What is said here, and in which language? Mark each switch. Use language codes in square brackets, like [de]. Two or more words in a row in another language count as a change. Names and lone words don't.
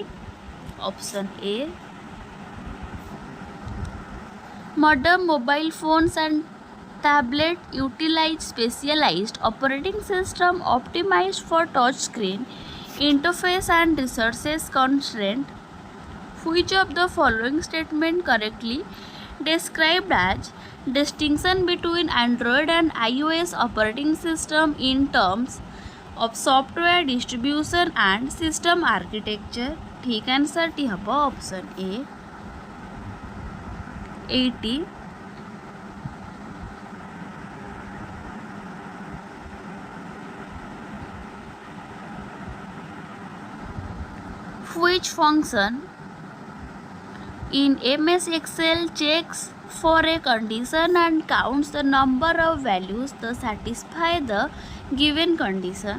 [en] Option A, modern mobile phones and tablet utilize specialized operating system optimized for touchscreen interface and resources constraint. Which of the following statement correctly described as distinction between Android and iOS operating system in terms of software distribution and system architecture? [or] ଠିକ ଆନସର ଟି ହବ [en] option A. [or] 80. [en] Which function in MS Excel checks for a condition and counts the number of values that satisfy the given condition?